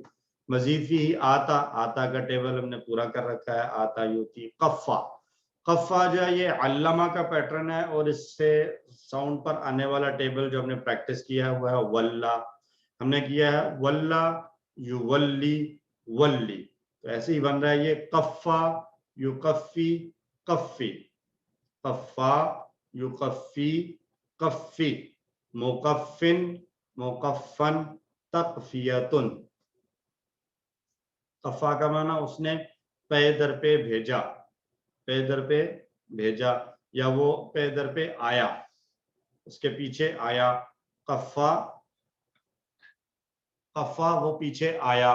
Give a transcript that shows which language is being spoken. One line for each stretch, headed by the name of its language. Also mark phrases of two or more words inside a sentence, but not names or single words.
Arabic: مزید فی
Urdu: آتا، آتا کا ٹیبل ہم نے پورا کر رکھا ہے،
Arabic: آتا یوتی۔
Urdu: قفا، قفا جو ہے یہ علامہ کا پیٹرن ہے، اور اس سے ساؤنڈ پر آنے والا ٹیبل جو ہم نے پریکٹس کیا ہوا ہے ولا، ہم نے کیا ہے
Arabic: ولا یولی ولی،
Urdu: تو ایسے ہی بن رہا ہے یہ
Arabic: قفا یقفی قفی، قفا یقفی قفی، موقفن موقفن
Urdu: तकफियतुन, کفا کا معنی اس نے پے در پے بھیجا، پے در پے بھیجا، یا وہ پے در پے آیا، اس کے پیچھے آیا. کفا، کفا وہ پیچھے آیا.